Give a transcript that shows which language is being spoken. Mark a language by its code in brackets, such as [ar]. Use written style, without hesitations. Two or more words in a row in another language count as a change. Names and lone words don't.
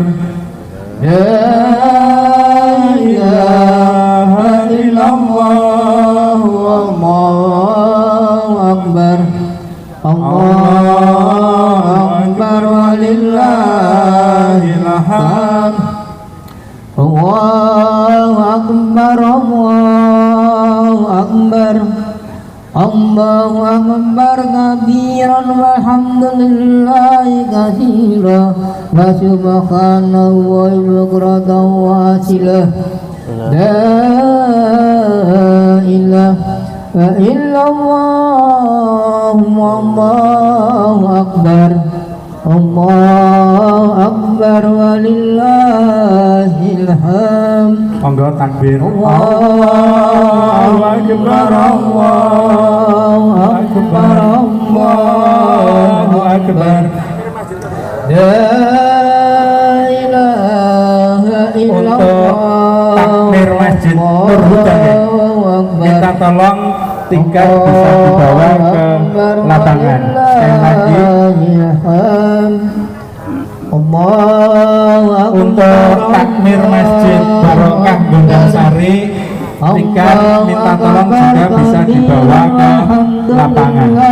[ar] لا إله إلا الله، الله أكبر، الله أكبر، ولله الحمد. الله أكبر، الله أكبر، الله أكبر كبيرا والحمد لله كثيرا وسبحان الله بكرة وأصيلا. لا إله إلا الله، الله أكبر، الله أكبر، ولله الحمد. [jv] Monggo takbir. [ar] الله أكبر، الله أكبر، الله أكبر. لا إله إلا الله. [id] Takmir Masjid Nur Huda, minta tolong tiket bisa dibawa ke lapangan. Sekali lagi untuk takmir Masjid Barokah Gondangsari, tiket minta tolong juga bisa dibawa ke lapangan.